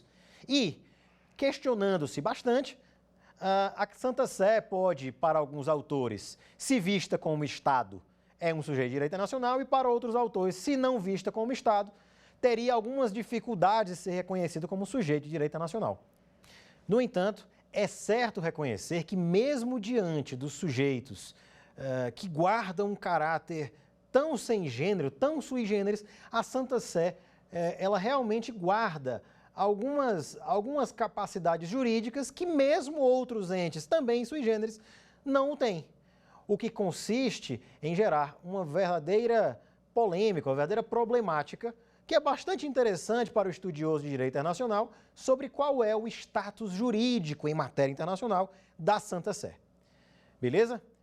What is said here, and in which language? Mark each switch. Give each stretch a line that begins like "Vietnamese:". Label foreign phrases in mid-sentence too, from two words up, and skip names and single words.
Portuguese: E, questionando-se bastante, a Santa Sé pode, para alguns autores, se vista como Estado, é um sujeito de direito internacional, e para outros autores, se não vista como Estado, teria algumas dificuldades de ser reconhecido como sujeito de direito internacional. No entanto, é certo reconhecer que mesmo diante dos sujeitos que guardam um caráter tão sem gênero, tão
Latin: sui generis,
Portuguese: a Santa Sé, ela realmente guarda algumas capacidades jurídicas que mesmo outros entes, também
Latin: sui generis,
Portuguese: não têm. O que consiste em gerar uma verdadeira polêmica, uma verdadeira problemática, que é bastante interessante para o estudioso de direito internacional, sobre qual é o status jurídico em matéria internacional da Santa Sé. Beleza?